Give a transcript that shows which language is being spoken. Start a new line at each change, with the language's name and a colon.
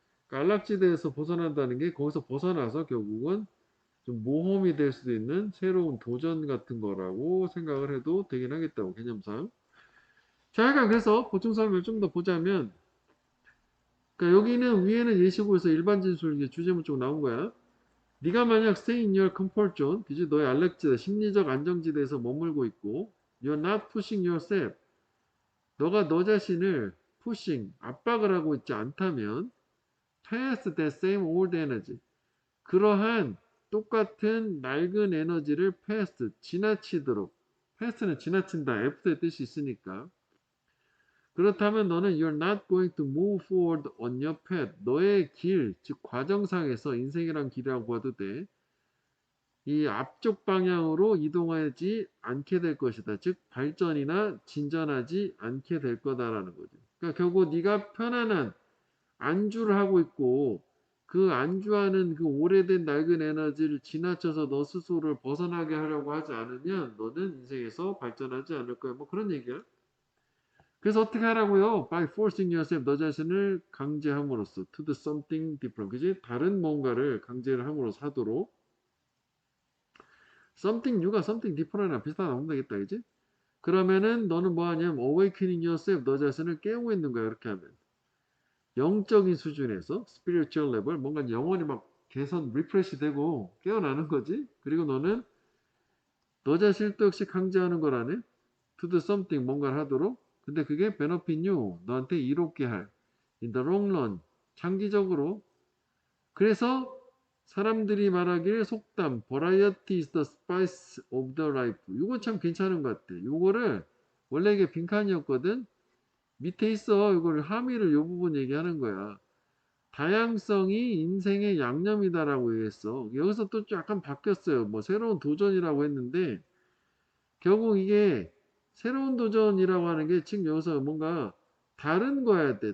Korean: 그러니까 안락지대에서 벗어난다는 게 거기서 벗어나서 결국은 좀 모험이 될 수도 있는 새로운 도전 같은 거라고 생각을 해도 되긴 하겠다고 개념상. 자, 약간 그래서 보충 설명을 좀 더 보자면, 그러니까 여기는 위에는 예시고에서 일반 진술 이제 주제문 쪽 나온 거야. 네가 만약
English: stay in your comfort zone,
Korean: 그지? 너의 안락지대, 심리적 안정지대에서 머물고 있고,
English: you're not pushing yourself.
Korean: 너가 너 자신을 pushing, 압박을 하고 있지 않다면,
English: past that same old energy.
Korean: 그러한 똑같은 낡은 에너지를 past, 지나치도록. past는 지나친다, after의 뜻이 있으니까. 그렇다면 너는
English: you're not going to move forward on your path.
Korean: 너의 길, 즉 과정상에서 인생이란 길이라고 봐도 돼. 이 앞쪽 방향으로 이동하지 않게 될 것이다. 즉 발전이나 진전하지 않게 될 거다라는 거죠. 그러니까 결국 네가 편안한 안주를 하고 있고 그 안주하는 그 오래된 낡은 에너지를 지나쳐서 너 스스로를 벗어나게 하려고 하지 않으면 너는 인생에서 발전하지 않을 거야. 뭐 그런 얘기야. 그래서 어떻게 하라고요?
English: By forcing yourself,
Korean: 너 자신을 강제함으로써
English: to do something different.
Korean: 그지? 다른 뭔가를 강제를 함으로써 하도록
English: something new
Korean: 가
English: something different
Korean: 이랑 비슷하다 보면 되겠다. 그지? 그러면은 너는 뭐 하냐면
English: awakening yourself,
Korean: 너 자신을 깨우고 있는 거야. 이렇게 하면. 영적인 수준에서
English: spiritual level,
Korean: 뭔가 영혼이 막 개선, 리프레시 되고 깨어나는 거지. 그리고 너는 너 자신을 또 역시 강제하는 거라네.
English: To do something,
Korean: 뭔가를 하도록. 근데 그게
English: benefit you,
Korean: 너한테 이롭게 할.
English: In the long run,
Korean: 장기적으로. 그래서 사람들이 말하기를 속담,
English: variety is the spice of the life.
Korean: 이거 참 괜찮은 것 같아. 이거를 원래 이게 빈칸이었거든. 밑에 있어. 이거를 함의를 요 부분 얘기하는 거야. 다양성이 인생의 양념이다라고 얘기했어. 여기서 또 약간 바뀌었어요. 뭐 새로운 도전이라고 했는데 결국 이게 새로운 도전이라고 하는 게 지금 여기서 뭔가 다른 거야 돼.